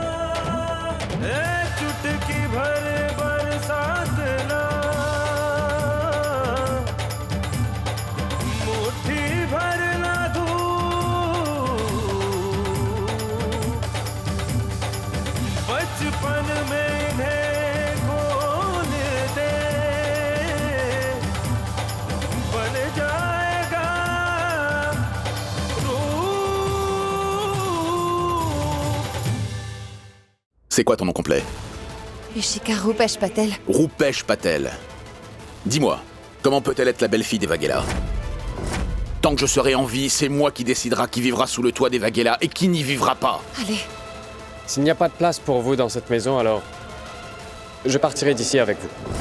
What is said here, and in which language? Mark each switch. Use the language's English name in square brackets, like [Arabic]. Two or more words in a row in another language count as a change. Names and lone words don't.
[Hindi] चुटकी भर बरसात ना, मुट्ठी भर ना धूप, बचपन में इन्हें खोल दे, बन जाएगा रूप। [French] C'est quoi ton nom complet? Ishika Rupesh Patel. Rupesh Patel. Dis-moi, comment peut-elle être la belle-fille des Vaghela? Tant que je serai en vie, c'est moi qui décidera qui vivra sous le toit des Vaghela et qui n'y vivra pas. Allez. S'il n'y a pas de place pour vous dans cette maison, alors je partirai d'ici avec vous.